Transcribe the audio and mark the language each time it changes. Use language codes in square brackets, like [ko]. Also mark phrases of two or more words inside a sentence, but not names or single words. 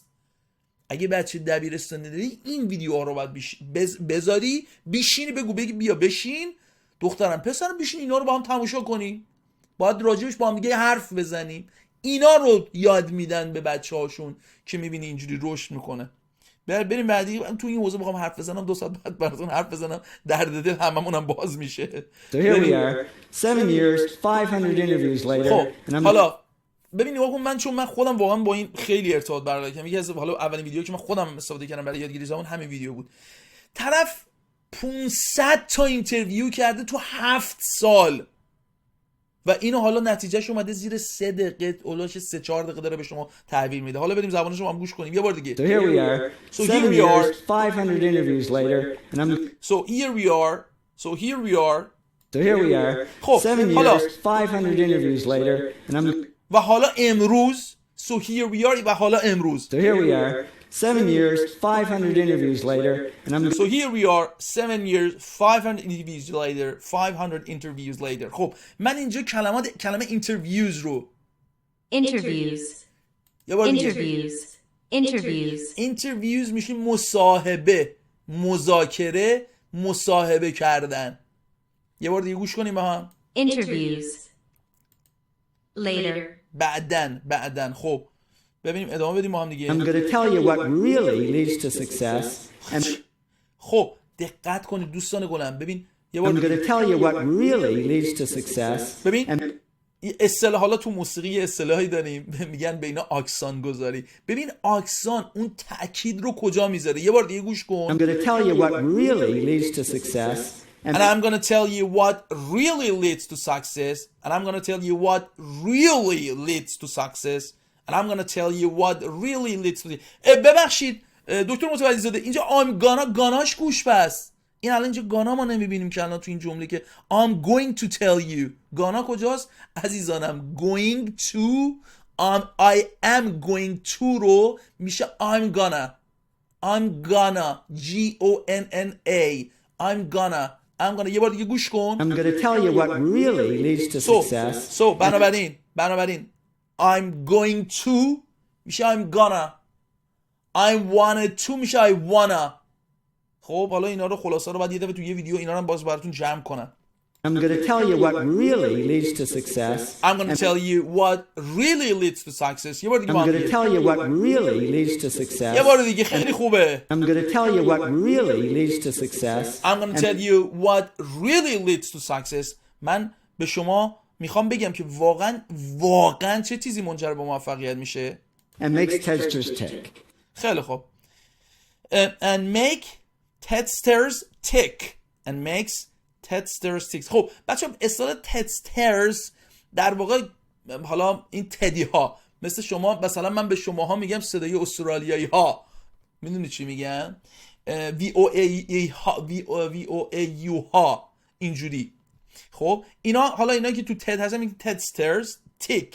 [fa] اگه بچه دبیرستانی داری این ویدیوها رو باید بذاری، بشینی بگی بیا بشین دخترم پسرم بشین اینا رو با هم تماشا کنیم، باید راجبش با هم دیگه حرف بزنیم. اینا رو یاد میدن به بچه هاشون که میبینی اینجوری رشد میکنه. بریم بعدی. من تو این حوزه میخوام حرف بزنم 2 ساعت بعد براتون حرف بزنم، درد دل هممونم باز میشه. [en] So here we are, 7 years, 500 interviews later, [fa] خب [en] and I'm [fa] حالا ببین نگاه کن، من خودم واقعا با این خیلی ارتباط برقرار کردم. یکی از حالا اولین ویدیویی که من خودم استفاده کردم برای یادگیری زبان همین ویدیو بود. طرف 500 تا اینترویو کرده تو 7 سال و اینو حالا نتیجهش اومده زیر 3 دقیقه، اولاش 3-4 دقیقه داره به شما تحویل میده. حالا بریم زبانش رو هم گوش کنیم یه بار دیگه. [en] So here we are, So 7 here we are. years, 500 interviews later, and I'm So here we are. So here we are. so here we are, [fa] خب 7 حالا [en] years, 500 interviews later, and I'm [fa] و حالا امروز. [en] So here we are [fa] و حالا امروز. [en] so here we are, 7 years, 500 interviews later, and I'm So here we are 7 years 500 interviews later 500 interviews later. [fa] خب من اینجا کلمه interviews رو Interviews. یه بار دیگه. [en] Interviews. Interviews. [fa] interviews میشه مصاحبه، مذاکره، مصاحبه کردن. یه بار دیگه گوش کنیم با هم. [en] Interviews. Later. [fa] بعدن. خب ببینیم ادامه بدیم با هم دیگه. [en] I'm going to tell you what really leads to success, and [fa] خب دقت کنید دوستان گلم. ببین یه بار [en] I'm going [fa] دیگه. [en] to tell you what really leads to success, [fa] ببین and اصطلاح، حالا تو موسیقی یه اصطلاحی داریم میگن به اینا آکسان گذاری. ببین آکسان اون تأکید رو کجا میذاره؟ یه بار دیگه گوش I'm کن. [en] going to tell you what really leads to success, And I'm gonna tell you what really leads to success. And I'm gonna tell you what really leads to success. And I'm gonna tell you what really leads to. [fa] ببخشید دکتر متولی زاده، اینجا گاناش گوش پس. این الان اینجا گانا ما نمیبینیم که الان تو این جمله که [en] I'm going to tell you. [fa] گانا کجاست عزیزانم؟ [en] going to I am going to [fa] رو میشه [en] I'm gonna G-O-N-N-A I'm gonna. [fa] یه بار دیگه گوش کن. [en] I'm going to tell you what really leads to success. So بنابراین I'm going to میشه I'm gonna. I wanted to میشه I wanna. [fa] خب حالا اینا رو خلاصه رو بعد یه دفعه تو یه ویدیو اینا رو هم باز براتون جمع کنم. [en] I'm going to tell you what really leads to success. I'm gonna tell you what really leads to success. [fa] یه بار دیگه I'm با هم [en] going to [fa] دیگه. [en] tell you what really leads to success. [fa] یه بار دیگه خیلی خوبه. [en] I'm going to tell you what really leads to success. I'm gonna tell you what really leads to success. [fa] من به شما میخوام بگم که واقعا چه چیزی منجر به موفقیت میشه. [en] And makes testers tick. [fa] خیلی خوب. [en] And make testers tick. And makes testers tick. [fa] خب بچه اصطلاح testers در واقع حالا این تدی ها مثل شما، مثلا من به شماها میگم صدای استرالیایی ها، میدونی چی میگم؟ VOAU ها اینجوری. خب اینا حالا اینا که تو تد هستن میگن [en] testers tick.